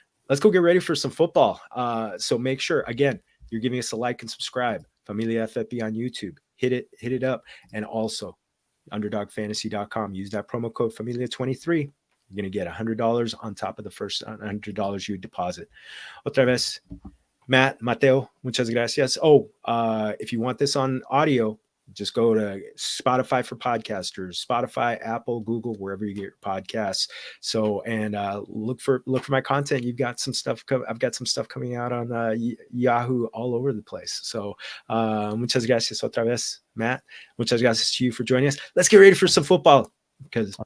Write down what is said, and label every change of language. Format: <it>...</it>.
<en>Let's go get ready for some football. So make sure, again, you're giving us a like and subscribe. Familia FFB on YouTube. Hit it up. And also, underdogfantasy.com. Use that promo code Familia23. You're going to get $100 on top of the first $100 you deposit.</en> <es>Otra vez, Mateo, muchas gracias.</es> <en>If you want this on audio, just go to Spotify for podcasters, Spotify, Apple, Google, wherever you get your podcasts. So, and look for my content. You've got some stuff. I've got some stuff coming out on Yahoo all over the place. So,</en> <es>muchas gracias otra vez,</es> <en>Matt.</en> <es>Muchas gracias</es> <en>to you for joining us. Let's get ready for some football. Let's</en>